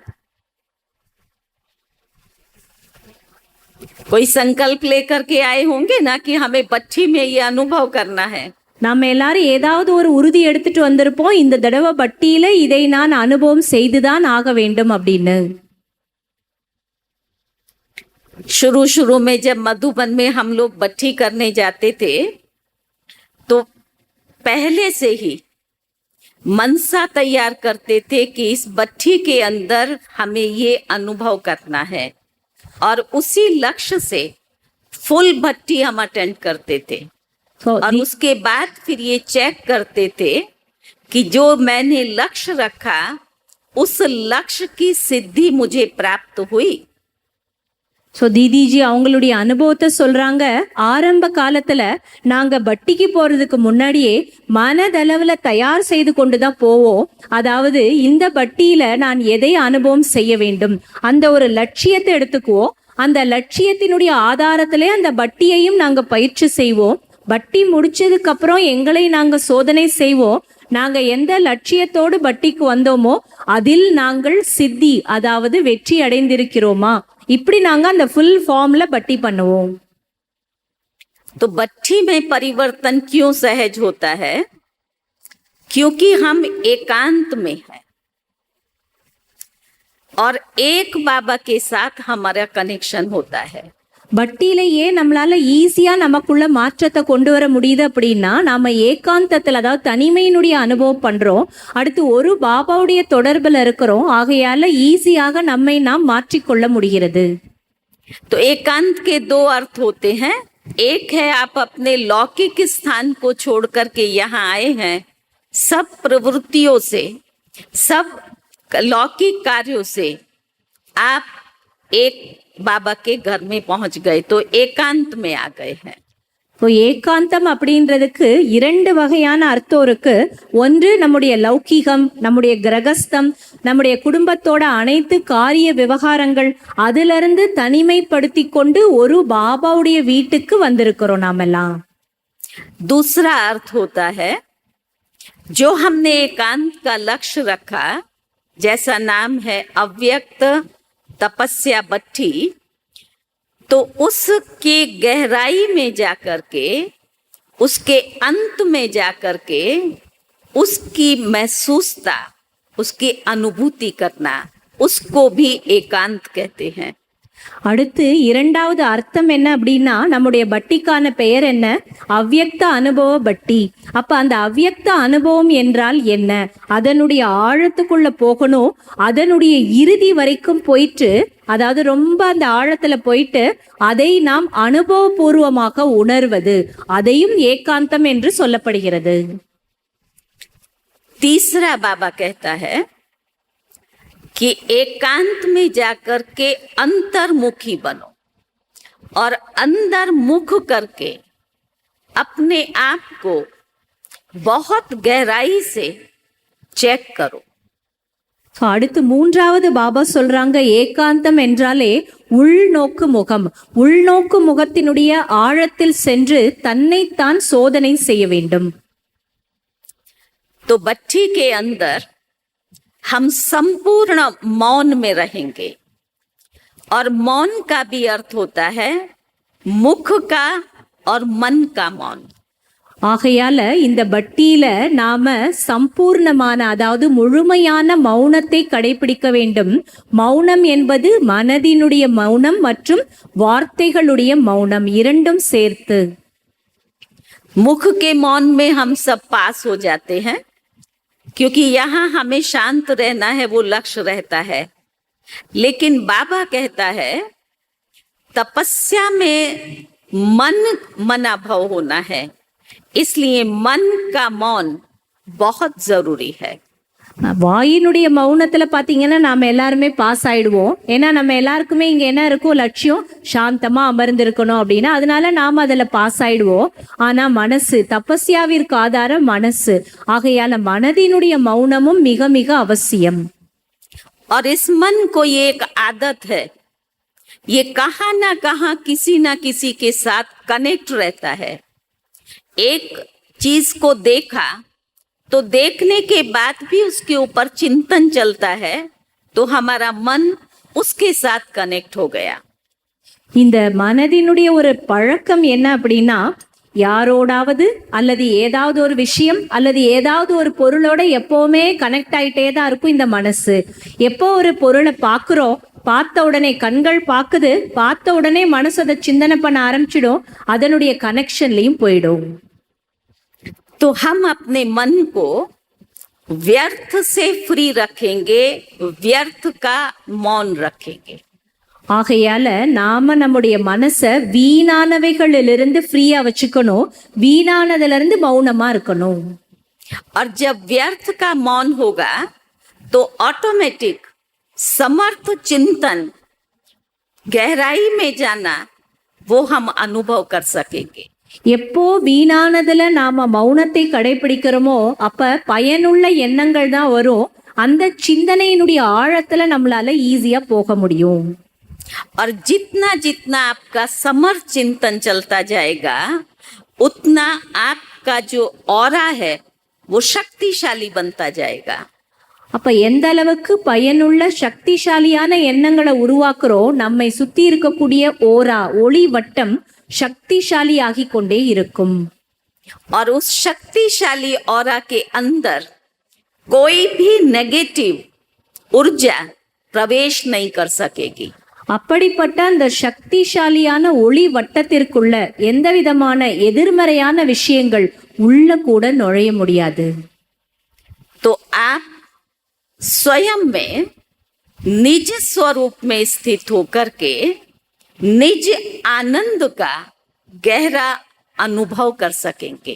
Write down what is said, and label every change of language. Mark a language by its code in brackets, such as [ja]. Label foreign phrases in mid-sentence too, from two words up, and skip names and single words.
[hi] कोई संकल्प लेकर के आए होंगे ना कि हमें भट्टी में ये अनुभव करना है. [ta] நாம எல்லாரும் ஏதாவது ஒரு உறுதி எடுத்துட்டு வந்திருப்போம், இந்த தடவை பட்டியில இதை நான் அனுபவம் செய்துதான் ஆக வேண்டும் அப்படின்னு. [hi] शुरू शुरू में जब मधुबन में हम लोग बट्ठी करने जाते थे तो पहले से ही मनसा तैयार करते थे कि इस बट्ठी के अंदर हमें ये अनुभव करना है, और उसी लक्ष्य से फुल भट्टी हम अटेंड करते थे। So, और उसके बाद फिर ये चेक करते थे कि जो मैंने लक्ष्य रखा उस लक्ष्य की सिद्धि मुझे प्राप्त हुई। [ta] ஸோ தீதிஜி அவங்களுடைய அனுபவத்தை சொல்றாங்க. ஆரம்ப காலத்துல நாங்க பட்டிக்கு போறதுக்கு முன்னாடியே மனதளவுல தயார் செய்து கொண்டுதான் போவோம். அதாவது இந்த பட்டியில நான் எதை அனுபவம் செய்ய வேண்டும், அந்த ஒரு லட்சியத்தை எடுத்துக்குவோம். அந்த லட்சியத்தினுடைய ஆதாரத்திலே அந்த பட்டியையும் நாங்க பயிற்சி செய்வோம். பட்டி முடிச்சதுக்கு அப்புறம் எங்களை நாங்க சோதனை செய்வோம். நாங்க எந்த லட்சியத்தோடு பட்டிக்கு வந்தோமோ அதில் நாங்கள் சித்தி, அதாவது வெற்றி அடைந்திருக்கிறோமா, இப்படி நாங்க அந்த [en] full form [ta] பட்டி பண்ணுவோம். [hi] तो बट्ठी में परिवर्तन क्यों सहज होता है? क्योंकि हम एकांत में हैं और एक बाबा के साथ हमारा कनेक्शन होता है। [ta] பட்டியில ஏன் நம்மளால ஈஸியா நமக்குள்ள மாற்றத்தை கொண்டு வர முடியுது அப்படின்னா, நாம ஏகாந்தத்துல, அதாவது தனிமையினுடைய அனுபவம் பண்றோம், அடுத்து ஒரு பாபாவுடைய தொடர்புல இருக்கிறோம். ஆகையால ஈஸியாக நம்மை நாம் மாற்றிக்கொள்ள முடிகிறது. [hi] तो एकांत के दो अर्थ होते हैं। एक है आप अपने लौकिक स्थान को छोड़ करके यहाँ आए हैं, सब प्रवृत्तियों से, सब लौकिक कार्यों से आप एक बाबा के घर में पहुंच गए, तो एकांत में आ गए हैं। [ta] இப்போ ஏகாந்தம் அப்படின்றதுக்கு இரண்டு வகையான அர்த்தம் இருக்கு. ஒன்று நம்முடைய லௌகீகம், நம்முடைய கிரகஸ்தம், நம்முடைய குடும்பத்தோட அனைத்து காரிய விவகாரங்கள், அதுல இருந்து தனிமைப்படுத்தி கொண்டு ஒரு பாபாவுடைய வீட்டுக்கு வந்திருக்கிறோம் நாமெல்லாம். [hi] दूसरा अर्थ होता है जो हमने एकांत का लक्ष्य रखा, जैसा नाम है अव्यक्त तपस्या बट्ठी, तो उसके गहराई में जाकर के, उसके अंत में जाकर के उसकी महसूसता, उसकी अनुभूति करना, उसको भी एकांत कहते हैं। [ta] அடுத்து இரண்டாவது அர்த்தம் என்ன அப்படின்னா, நம்முடைய பட்டிக்கான பெயர் என்ன? அவ்யக்த அனுபவ பட்டி. அப்ப அந்த அவ்யக்த அனுபவம் என்றால் என்ன? அதனுடைய ஆழத்துக்குள்ள போகணும், அதனுடைய இறுதி வரைக்கும் போயிட்டு, அதாவது ரொம்ப அந்த ஆழத்துல போயிட்டு அதை நாம் அனுபவபூர்வமாக உணர்வது, அதையும் ஏகாந்தம் என்று சொல்லப்படுகிறது. [hi] तीसरा बाबा कहता है कि एकांत में जाकर के अंतर्मुखी बनो और अंदर मुख करके अपने आप को बहुत गहराई से चेक करो। [ta] So, அடுத்து மூன்றாவது பாபா சொல்றாங்க, ஏகாந்தம் என்றாலே உள்நோக்கு முகம். உள்நோக்கு முகத்தினுடைய ஆழத்தில் சென்று தன்னைத்தான் சோதனை செய்ய வேண்டும். [hi] तो बट्ठी के अंदर हम संपूर्ण मौन में रहेंगे, और मौन का भी अर्थ होता है मुख का और मन का मौन। [ta] ஆகையால இந்த பட்டியில நாம சம்பூர்ணமான, அதாவது முழுமையான மௌனத்தை கடைபிடிக்க வேண்டும். மௌனம் என்பது மனதினுடைய மௌனம் மற்றும் வார்த்தைகளுடைய மௌனம், இரண்டும் சேர்த்து. [hi] मुख के मौन में हम सब पास हो जाते हैं, क्योंकि यहाँ हमें शांत रहना है, वो लक्ष्य रहता है। लेकिन बाबा कहता है तपस्या में मन मनाभव होना है, इसलिए मन का मौन बहुत जरूरी है। [ta] வாயினுடைய மௌனத்துல பாத்தீங்கன்னா நாம எல்லாருமே பாஸ் ஆயிடுவோம். ஏன்னா நம்ம எல்லாருக்குமே இங்க என்ன இருக்கும், லட்சியம் சாந்தமா அமர்ந்திருக்கணும் அப்படின்னா, அதனால நாம அதுல பாஸ் ஆயிடுவோம். ஆனா மனசு, தபஸ்யாவிற்கு ஆதாரம் மனசு. ஆகையால மனதினுடைய மௌனமும் மிக மிக அவசியம். [hi] और इस मन को ये एक आदत है, ये कहाँ ना कहाँ किसी ना किसी के साथ कनेक्ट रहता है। एक चीज को देखा तो देखने के बाद भी उसके ऊपर चिंतन चलता है, तो हमारा मन उसके साथ कनेक्ट हो गया। [ta] இந்த மனதினுடைய ஒரு பழக்கம் என்ன அப்படின்னா, யாரோடாவது அல்லது ஏதாவது ஒரு விஷயம் அல்லது ஏதாவது ஒரு பொருளோட எப்பவுமே கனெக்ட் ஆயிட்டே தான் இருக்கும் இந்த மனசு. எப்போ ஒரு பொருளை பார்க்குறோம், பார்த்த உடனே கண்கள் பார்க்குது, பார்த்த உடனே மனசு அதை சிந்தனை பண்ண ஆரம்பிச்சிடும், அதனுடைய கனெக்ஷன்லயும் போயிடும். [hi] तो हम अपने मन को व्यर्थ से फ्री रखेंगे, व्यर्थ का मौन रखेंगे. [ta] ஆகையால நாம நம்முடைய மனசை வீணானவைகளிலிருந்து ஃப்ரீயா வச்சுக்கணும், வீணானதுல இருந்து மௌனமா இருக்கணும். [hi] और जब व्यर्थ का मौन होगा तो ऑटोमेटिक समर्थ चिंतन, गहराई में जाना, वो हम अनुभव कर सकेंगे. [ta] எப்போ வீணானதுல நாம மௌனத்தை கடைபிடிக்கிறோமோ அப்ப பயனுள்ள எண்ணங்கள் தான் வரும். அந்த சிந்தனையினுடைய ஆழத்துல நம்மளால ஈஸியா போக முடியும். [hi] और जितना जितना आपका समर्थ चिंतन चलता जाएगा उतना आपका जो ऑरा है वो शक्तिशाली बनता जाएगा. [ta] அப்ப எந்த அளவுக்கு பயனுள்ள சக்திசாலியான எண்ணங்களை உருவாக்குறோம், நம்மை சுத்தி இருக்கக்கூடிய ஓரா ஒளி வட்டம் சக்திசாலி ஆகி கொண்டே இருக்கும். [hi] और उस शक्तिशाली ऑरा के अंदर कोई भी नेगेटिव ऊर्जा प्रवेश नहीं कर सकेगी. [ta] அப்படிப்பட்ட அந்த சக்திசாலியான ஒளி வட்டத்திற்குள்ள எந்த விதமான எதிர்மறையான விஷயங்கள் உள்ள கூட நுழைய முடியாது. [hi] तो आप स्वयं में निज स्वरूप में स्थित होकर के निज आनंद का गहरा अनुभव कर सकेंगे.